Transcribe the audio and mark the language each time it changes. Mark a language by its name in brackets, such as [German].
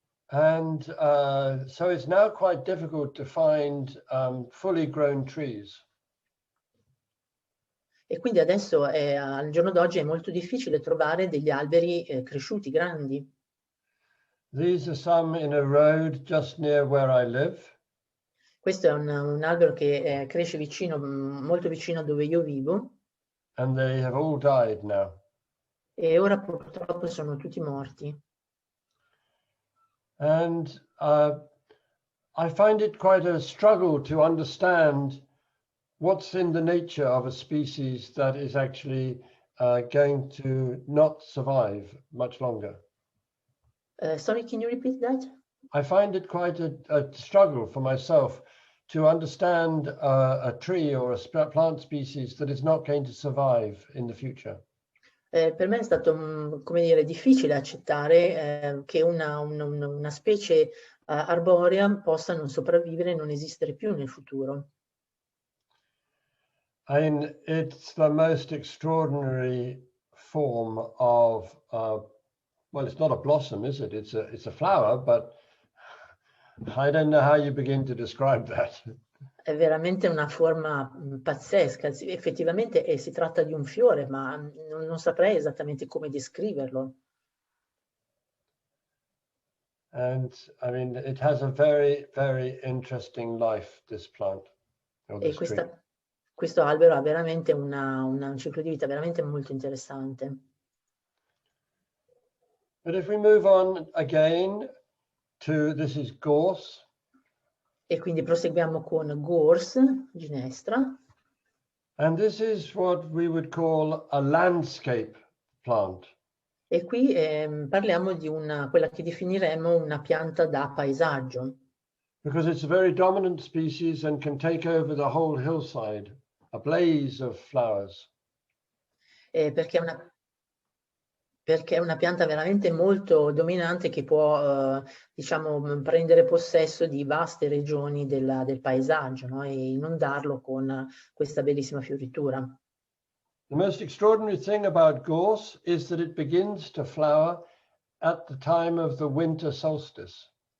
[English] And so it's now quite difficult to find fully grown trees. [Italian] E quindi adesso, al giorno d'oggi, è molto difficile trovare degli alberi cresciuti, grandi. [English] These are some in a road just near where I live. [Italian] Questo è un albero che cresce vicino, molto vicino a dove io vivo. [English] And they have all died now. [Italian] E ora purtroppo sono tutti morti. [English] And I find it quite a struggle to understand what's in the nature of a species that is actually going to not survive much longer. Sorry, can you repeat that? I find it quite a struggle for myself to understand a tree or a plant species that is not going to survive in the future. [Italian] Per me è stato, come dire, difficile accettare che una specie arborea possa non sopravvivere e non esistere più nel futuro. [English] I mean, it's the most extraordinary form of, well, it's not a blossom, is it? It's a flower, but I don't know how you begin to describe that. [Italian] È veramente una forma pazzesca, effettivamente si tratta di un fiore, ma non saprei esattamente come descriverlo. [English] And I mean, it has a very, very interesting life, this plant. [Italian] E questo albero ha veramente un ciclo di vita veramente molto interessante. [English] But if we move on again to, this is gorse. [Italian] E quindi proseguiamo con gorse, ginestra. [English] And this is what we would call a landscape plant. [Italian] E qui parliamo di quella che definiremmo una pianta da paesaggio. [English] Because it's a very dominant species and can take over the whole hillside, a blaze of flowers. [Italian] Perché è una pianta veramente molto dominante che può, diciamo, prendere possesso di vaste regioni del paesaggio, no? E inondarlo con questa bellissima fioritura. [English] The most extraordinary thing about gorse is that it begins to flower at the time of the winter solstice.